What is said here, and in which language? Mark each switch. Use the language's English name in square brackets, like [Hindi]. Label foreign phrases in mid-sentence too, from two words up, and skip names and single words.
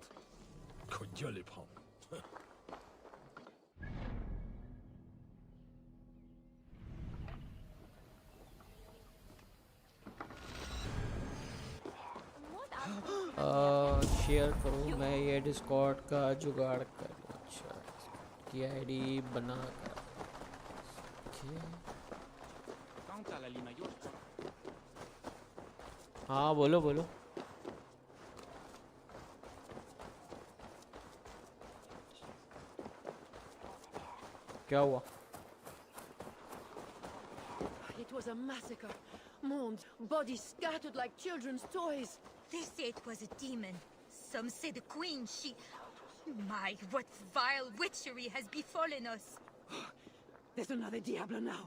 [Hindi] Qu'on gueule les prendre. शेयर करूँ मैं ये डिस्कॉर्ड का जुगाड़ कर लूँ। अच्छा की आईडी बना कर हाँ बोलो बोलो। क्या हुआ? [English] It was a massacre. Mourned, bodies scattered like children's toys. They say it was a demon. Some say the queen, she... My, what vile witchery has befallen us. There's another Diablo now.